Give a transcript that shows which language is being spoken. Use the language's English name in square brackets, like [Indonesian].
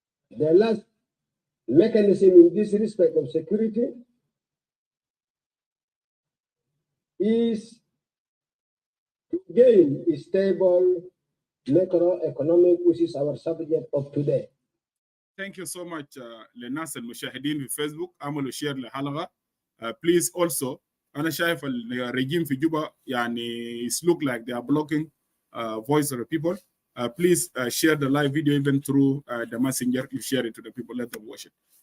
[English] The last mechanism in this respect of security is to gain a stable macroeconomic, which is our subject of today. Thank you so much [Arabic] للناس المشاهدين في فيسبوك عملوا شير للحلقة. [English] Please also [Arabic] أنا شايف الرجيم في جوبا يعني [English] it look like they are blocking voice of the people. Please share the live video even through the messenger. You share it to the people, let them watch it.